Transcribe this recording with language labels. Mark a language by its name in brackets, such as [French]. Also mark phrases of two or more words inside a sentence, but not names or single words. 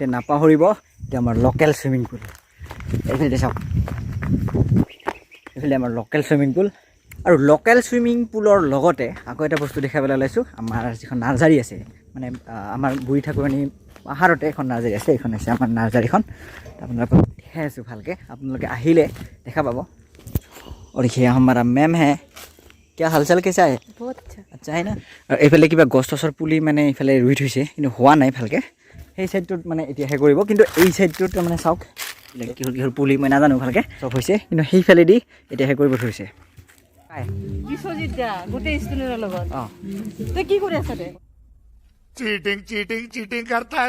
[Assamese] নাপাহৰিব এতিয়া আমাৰ লোকেল চুইমিং পুল এইফালে চাওক এইফালে আমাৰ লোকেল চুইমিং পুল আৰু লোকেল চুইমিং পুলৰ লগতে আকৌ এটা বস্তু দেখাবলৈ ওলাইছোঁ আমাৰ যিখন নাৰ্চাৰী আছে মানে আমাৰ বুঢ়ী ঠাকুৰাণী পাহাৰতে এখন নাৰ্চাৰী আছে এইখন হৈছে আমাৰ নাৰ্চাৰীখন আপোনালোকক দেখাই আছোঁ ভালকৈ আপোনালোকে আহিলে দেখা পাব [Hindi] और ये हमारा मैम है क्या हालचाल कैसा है [Assamese] বহুত [Hindi] अच्छा है ना [Assamese] আৰু এইফালে কিবা গছ গছৰ পুলি মানে এইফালে ৰুই থৈছে কিন্তু হোৱা নাই ভালকৈ সেই ছাইডটোত মানে এতিয়াহে কৰিব কিন্তু এই ছাইডটোত মানে চাওক কিহৰ পুলি মই নাজানো ভালকৈ চব হৈছে কিন্তু সেইফালেদি এতিয়াহে কৰিব ধৰিছে বিশ্বজিৎ দা গোটেই ষ্টুডেণ্টৰ লগত অঁ তই কি কৰি আছ দে [Hindi] চিটিং करता है